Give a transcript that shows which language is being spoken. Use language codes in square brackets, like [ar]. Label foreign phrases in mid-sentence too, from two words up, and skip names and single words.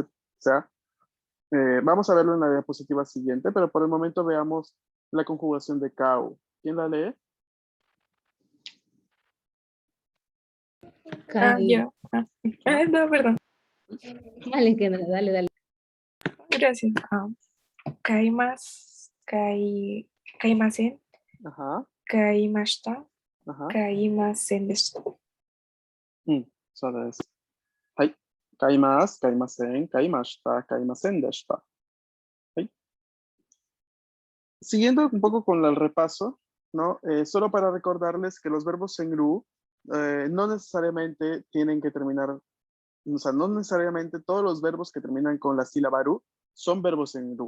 [es] O sea, vamos a verlo en la diapositiva siguiente, pero por el momento veamos la conjugación de kau. ¿Quién la lee? Yo. No, perdón. Dale, que no, dale. Gracias. Kaimasen, [ja] 買いました、買いませんでした. そうです。はい。買います、買いません、買いました、買いませんでした。¿Sí? [es] Siguiendo un poco con el repaso, ¿no? Solo para recordarles que los verbos en ru no necesariamente tienen que terminar, o sea, no necesariamente todos los verbos que terminan con la sílaba ru son verbos en ru.